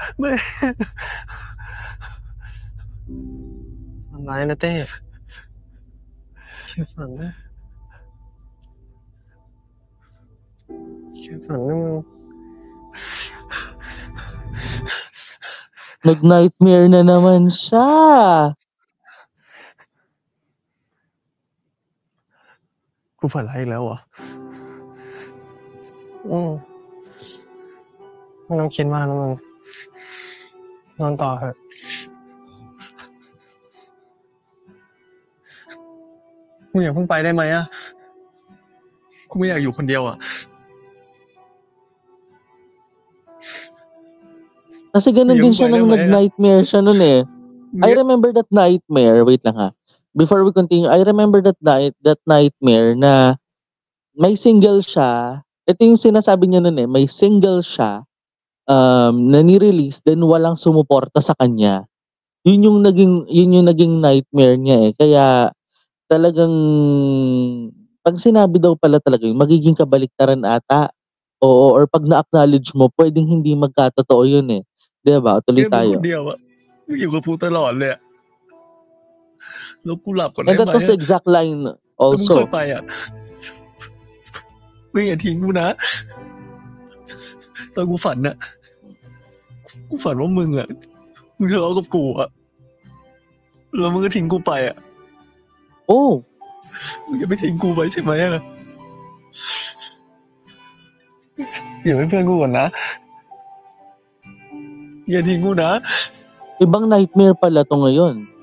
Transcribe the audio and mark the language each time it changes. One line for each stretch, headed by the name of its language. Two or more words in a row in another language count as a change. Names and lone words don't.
Thai: ทำไรนะเต้แค่ฝันนะแค่ฝันนะมึง
Filipino: Nag-nightmare na naman siya.
Thai: กูฝันร้ายอีกแล้วเหรอ ไม่ต้องคิดมากนะมึงนอนต่อเถอะมึงอย่าเพิ่งไปได้ไหมอะกูไม่อยากอยู่คนเดียวอะ
Filipino: Kasi ganun din siya nang nag-nightmare siya nun eh.
English: I remember that nightmare. Wait
Filipino: lang ha.
English: Before we continue, I remember that nightmare
Filipino: na may single siya. Ito yung sinasabi niya nun eh. May single siya na ni-release then walang sumuporta sa kanya. Yun yung naging nightmare niya eh. Kaya talagang pag sinabi daw pala talaga yun, magiging kabaliktaran ata. Oo, or pag na-acknowledge mo, pwedeng hindi magkatotoo yun eh. Diba? Tuloy tayo.
Thai: เดียวอะอยู่กับกูตลอดเลยอะแล้วกูหลับก่อนได้
English: And that
Thai: ไหม
English: was the exact line
Thai: แล้วมึง
English: also.
Thai: ค่อยไปอะมึงอย่าทิ้งกูนะตอนกูฝันอะกูฝันว่ามึงอะมึงทะเลาะกับกูอะแล้วมึงก็ทิ้งกูไปอะ Oh. มึงจะไม่ทิ้งกูไปใช่ไหมอะอย่าเป็นเพื่อนกูก่อนนะอย่าทิ้งกูนะ
Filipino: Ibang nightmare pala to ngayon.